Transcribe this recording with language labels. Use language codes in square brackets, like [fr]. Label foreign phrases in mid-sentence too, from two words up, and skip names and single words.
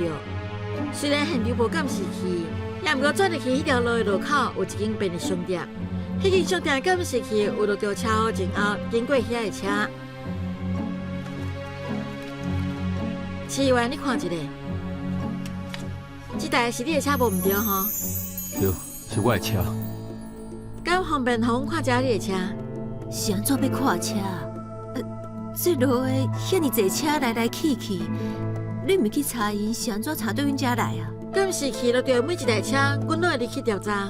[nan] 虽然现场无监视器，也毋过转入去迄条路的路口有一间便利商店，迄间商店的监视器有录到车祸前后经过遐个车。市议员，你看一下，这台是你的车无毋对吼？对，是我的车。敢方便互阮看一下你的车？是安怎要看车？这路的遐尼济车来来去去，你毋去查因是安怎查到阮遮来啊？监视器录到每一台车，阮都会入去调查。